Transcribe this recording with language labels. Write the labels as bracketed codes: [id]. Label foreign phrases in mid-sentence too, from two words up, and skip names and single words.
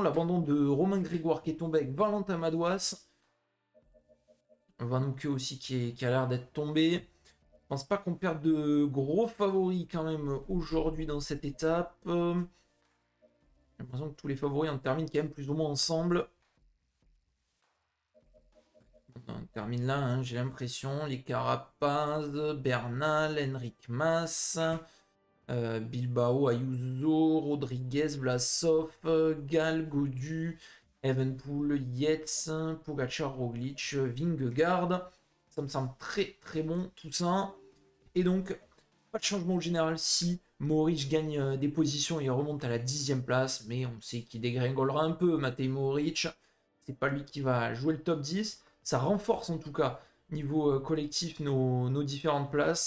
[fr] L'abandon de Romain Grégoire qui est tombé avec Valentin Madouas. Van Hoeke aussi qui a l'air d'être tombé. Je pense pas qu'on perde de gros favoris quand même aujourd'hui dans cette étape. J'ai l'impression que tous les favoris en terminent quand même plus ou moins ensemble. On termine là, hein, j'ai l'impression. Les Carapaz, Bernal, Enric Mas, Bilbao, Ayuso, Rodriguez, Vlasov, Gal, Godu, Evenpool, Yates, Pogacar, Roglic, Vingegaard. Ça me semble très très bon tout ça. Et donc, pas de changement au général si Mohoric gagne des positions et remonte à la 10e place. Mais on sait qu'il dégringolera un peu, Matej Mohoric. C'est pas lui qui va jouer le top 10. Ça renforce en tout cas, niveau collectif, nos différentes places.